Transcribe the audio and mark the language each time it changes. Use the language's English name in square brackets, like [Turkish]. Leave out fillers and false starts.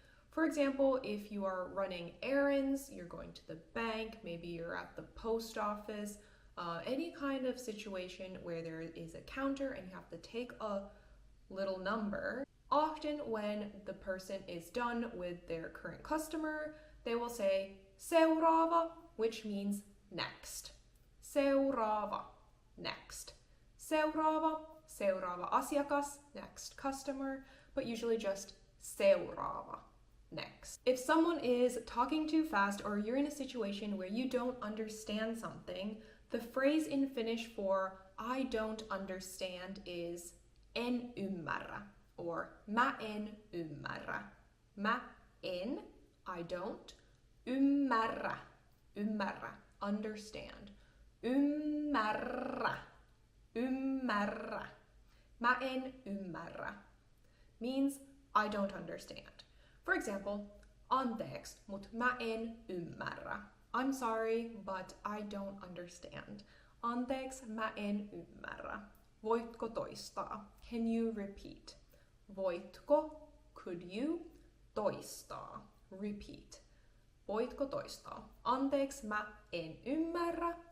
[English] For example, if you are running errands, you're going to the bank, maybe you're at the post office, any kind of situation where there is a counter and you have to take a little number, often when the person is done with their current customer, they will say seuraava, which means next. Seuraava, next. [Finnish] Seuraava, seuraava asiakas, [English] next customer, but usually just seuraava, next. If someone is talking too fast or you're in a situation where you don't understand something, the phrase in Finnish for I don't understand is [Finnish] en ymmärrä, [English] or [Finnish] mä en ymmärrä. Mä en, [English] I don't, [Finnish] ymmärrä, ymmärrä, understand. Ymmärrä, ymmärrä. Mä en ymmärrä [English] means I don't understand. For example, [Finnish] anteeksi, mut mä en ymmärrä. [English] I'm sorry, but I don't understand. [Finnish] Anteeksi, mä en ymmärrä. Voitko toistaa? [English] Can you repeat? [Finnish] Voitko, [English] could you, toistaa, repeat. [Finnish] Voitko toistaa? Anteeksi, mä en ymmärrä.